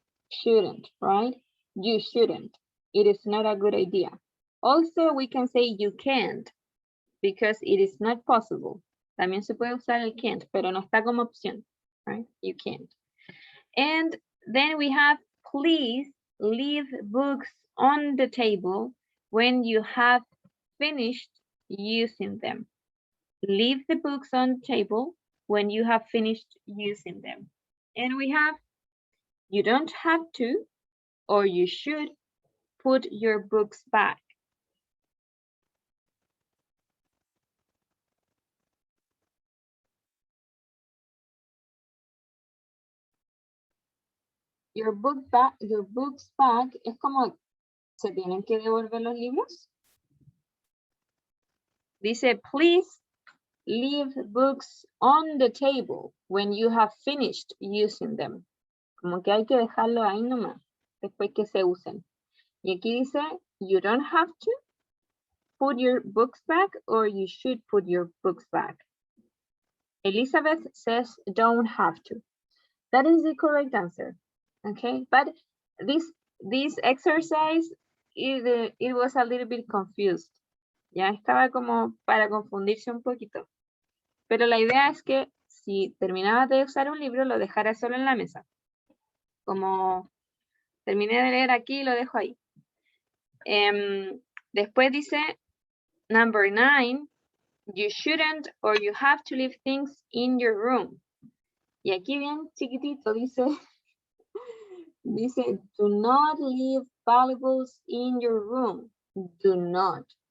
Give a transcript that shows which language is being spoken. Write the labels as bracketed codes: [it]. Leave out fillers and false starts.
[en] Shouldn't, right? You shouldn't. It is not a good idea. Also, we can say you can't because it is not possible. [es] También se puede usar el can't, pero no está como opción, right? [en] You can't. And then we have please leave books on the table when you have finished using them. Leave the books on the table when you have finished using them. And we have, you don't have to, or you should put your books back. Your books back [es] es como, ¿se tienen que devolver los libros? [en] Dice, please leave books on the table when you have finished using them. [es] Como que hay que dejarlo ahí nomás, después que se usen. Y aquí dice, [en] you don't have to put your books back, or you should put your books back. Elizabeth says, don't have to. That is the correct answer. Okay, but this exercise, it was a little bit confused. [es] Ya estaba como para confundirse un poquito. Pero la idea es que si terminabas de usar un libro, lo dejaras solo en la mesa. Como terminé de leer aquí, lo dejo ahí. Después dice, [en] number 9, you shouldn't or you have to leave things in your room. [es] Y aquí bien chiquitito dice, dice, [en] do not leave valuables in your room. Do not.